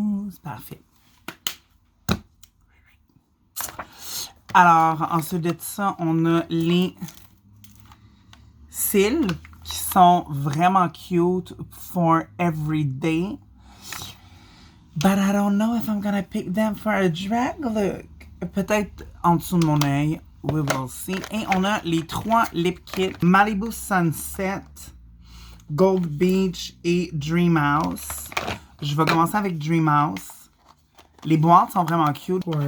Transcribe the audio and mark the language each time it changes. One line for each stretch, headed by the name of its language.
French: C'est parfait. Alors, ensuite de ça, on a les cils qui sont vraiment cute
English: for every day. But I don't know if I'm gonna pick them for a drag look.
French: Peut-être en dessous de mon œil.
English: We will see.
French: Et on a les 3 lip kits. Malibu Sunset, Gold Beach et Dream House. Je vais commencer avec Dream House. Les boîtes sont vraiment cute.